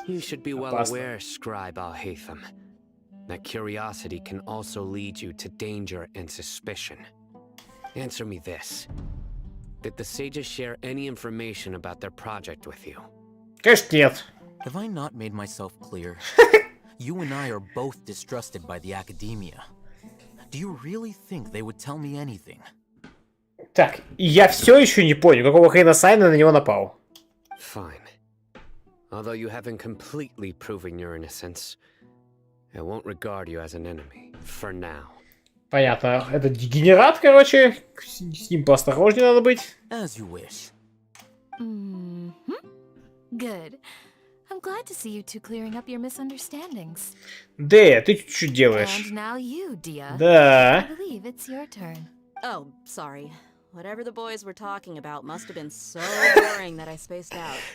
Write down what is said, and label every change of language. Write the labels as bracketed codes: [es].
[en] You should be well [ru] Опасно. [en] aware, Scribe Alhaitham, that curiosity can also lead you to danger and suspicion. Answer me this. Did the sages share any information about their project with you? [ru] Конечно, нет. [en] Have I not made myself clear? You and I are both distrusted by the Academia. Do you really think they would tell me anything? [ru] Так, я все еще не понял, какого хрена Сайно на него напал. [en] Fine. Although you haven't completely proven your innocence, I won't regard you as an enemy, for now. [ru] Понятно, это дегенерат, короче, с ним поосторожнее надо быть. [en] As you wish. Good. I'm glad to see you two clearing up your misunderstandings. [ru] Дэя, ты что делаешь? [en] And now you, Dia. [ru] Да. [en] I believe it's your turn. Oh, sorry. Whatever the boys were talking about must have been so boring that I spaced out.